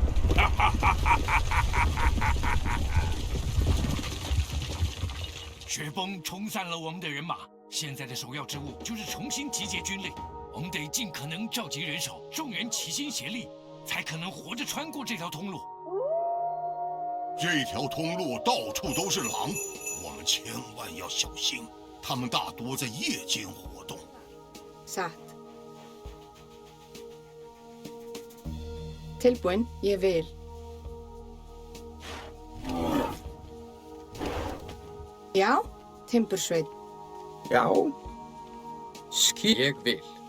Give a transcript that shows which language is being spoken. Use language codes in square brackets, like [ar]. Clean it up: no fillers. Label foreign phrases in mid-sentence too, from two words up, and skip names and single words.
[zh] 雪崩冲散了我们的人马，现在的首要之务就是重新集结军力。我们得尽可能召集人手，众人齐心协力，才可能活着穿过这条通路。这条通路到处都是狼，我们千万要小心，他们大多在夜间活动。 [is] Satt. Tilbúin, ég vil. Já, Timbursveinn. Já. Ég vil.